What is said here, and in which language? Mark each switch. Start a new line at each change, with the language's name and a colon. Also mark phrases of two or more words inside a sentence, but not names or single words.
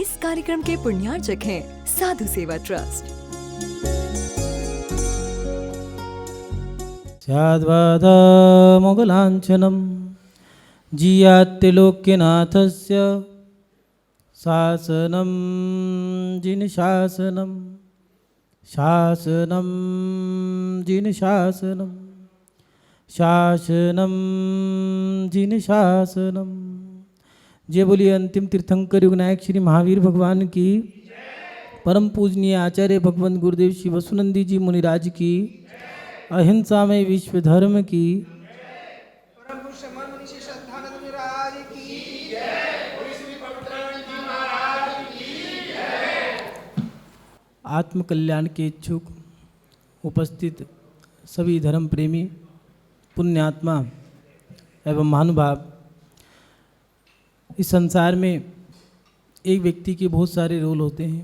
Hindi: कार्यक्रम के पुण्यार्चक हैं साधु सेवा ट्रस्ट।
Sanskrit: स्याद्वादामोघलाञ्छनं जियात्रिलोक्यनाथस्य शासनं जिनशासनं शासनं जिनशासनं शासनं जिनशासनं।
Hindi: जय बोलिए अंतिम तीर्थंकर युगनायक श्री महावीर भगवान की, परम पूजनीय आचार्य भगवंत गुरुदेव श्री वसुनंदी जी मुनिराज की, अहिंसा में विश्व धर्म की, आत्म कल्याण के इच्छुक उपस्थित सभी धर्म प्रेमी पुण्यात्मा एवं महानुभाव, इस संसार में एक व्यक्ति के बहुत सारे रोल होते हैं।